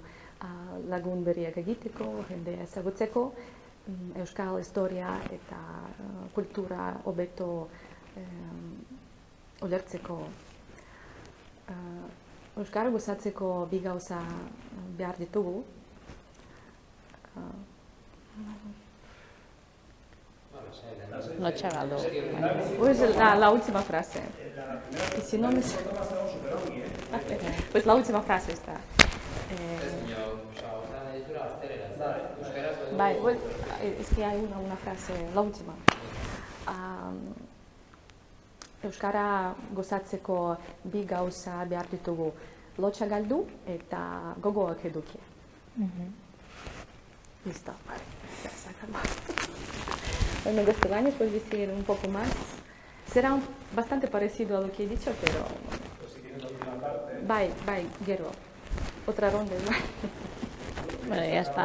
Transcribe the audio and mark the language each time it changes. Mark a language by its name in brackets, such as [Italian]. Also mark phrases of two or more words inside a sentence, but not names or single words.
[Basque] Lagun berriak egiteko, jendea ezagutzeko, euskal historia eta kultura hobeto ulertzeko. Euskara gozatzeko bi gauza behar ditugu. Lotsagado. [Spanish] Pues la última frase. Y si no me... Pues la última frase está. Es que hay una frase, la última. [Basque] Euskara gozatzeko bi gauza behar ditugu. Lotsa galdu eta gogoak eduki. [Spanish] Listo. Ya se acabó. En castellano puedes decir un poco más. Será bastante parecido a lo que he dicho, pero... Pues si quieres la última parte... Bye, quiero. Otra ronda, Bueno, ya está.